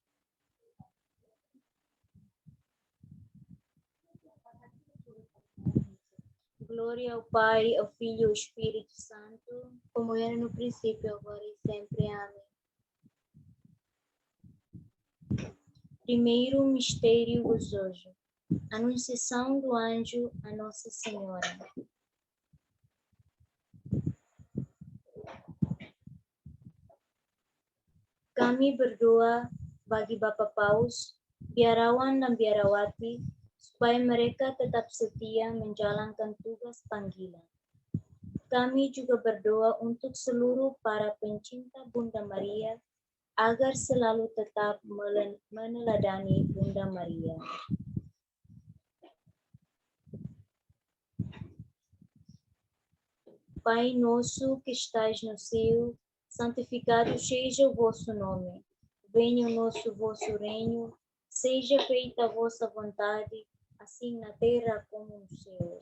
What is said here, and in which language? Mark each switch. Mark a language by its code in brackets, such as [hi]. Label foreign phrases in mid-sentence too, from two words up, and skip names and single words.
[pt] Glória ao Pai, ao Filho e ao Espírito Santo, como era no princípio, agora e sempre. Amém. Primeiro mistério gozoso. Anunciação do anjo a Nossa Senhora. [id] Kami berdoa bagi Bapak Paus, biarawan dan biarawati, supaya mereka tetap setia menjalankan tugas panggilan. Kami juga berdoa untuk seluruh para pencinta Bunda Maria, agar selalu tetap meneladani Bunda Maria. [pt] Pai nosso que estais no céu, santificado seja o vosso nome. Venha o vosso reino, seja feita a vossa vontade, assim na terra como no céu.